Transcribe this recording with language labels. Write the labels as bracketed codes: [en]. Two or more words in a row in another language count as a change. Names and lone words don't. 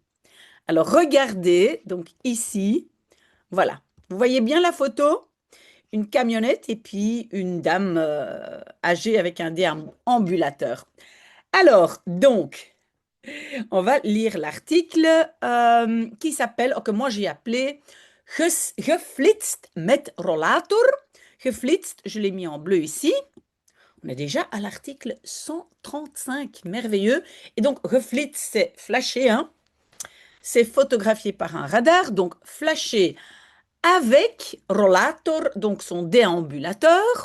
[fr] Alors regardez, donc ici, voilà. Vous voyez bien la photo? Une camionnette et puis une dame âgée avec un déambulateur. Alors, donc, on va lire l'article qui s'appelle, que moi j'ai appelé Geflitst met rollator. Geflitst, je l'ai mis en bleu ici. On est déjà à l'article 135, merveilleux. Et donc, geflitst, c'est flasher, hein. C'est photographié par un radar, donc flasher avec rollator, donc son déambulateur.